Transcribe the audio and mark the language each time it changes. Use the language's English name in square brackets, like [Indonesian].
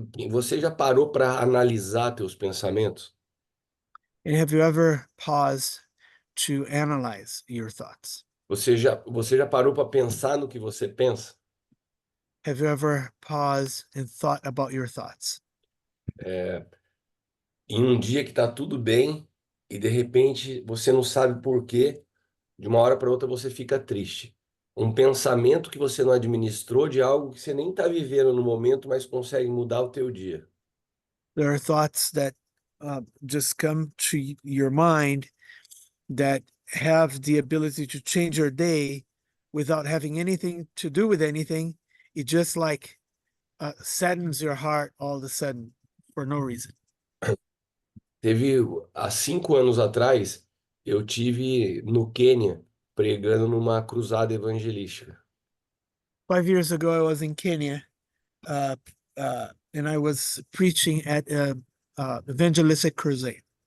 [Portuguese] Você já parou para analisar teus pensamentos? [English] And have you ever paused to analyze your thoughts? [Portuguese] Você já parou para pensar no que você pensa? [English] Have you ever paused and thought about your thoughts? [Portuguese] É, em um dia que está tudo bem e de repente você não sabe por quê, de uma hora para outra você fica triste. Um pensamento que você não administrou de algo que você nem está vivendo no momento, mas consegue mudar o teu dia. [English] There are thoughts that just come to your mind that have the ability to change your day without having anything to do with anything. It just like saddens your heart all of a sudden for no reason. [Portuguese] Teve, há 5 anos atrás, eu tive no Quênia pregando numa cruzada evangelística. [English] 5 years ago, I was in Kenya, and I was preaching at a evangelistic crusade.